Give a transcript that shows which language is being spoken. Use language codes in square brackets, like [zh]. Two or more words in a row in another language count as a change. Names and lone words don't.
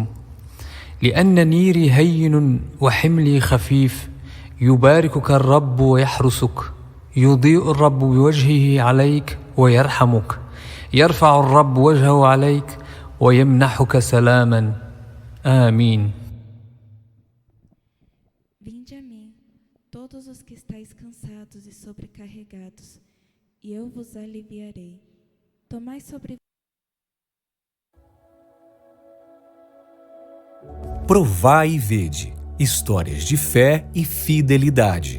[ar] لأن نيري هين وحملي خفيف. يباركك الرب ويحرسك. يضيء الرب بوجهه عليك ويرحمك. يرفع الرب وجهه عليك ويمنحك سلاما. آمين. [pt] Vinde a mim, todos os que estáis cansados e sobrecarregados, e eu vos aliviarei. Tomai sobre Provai e vede, histórias de fé e fidelidade.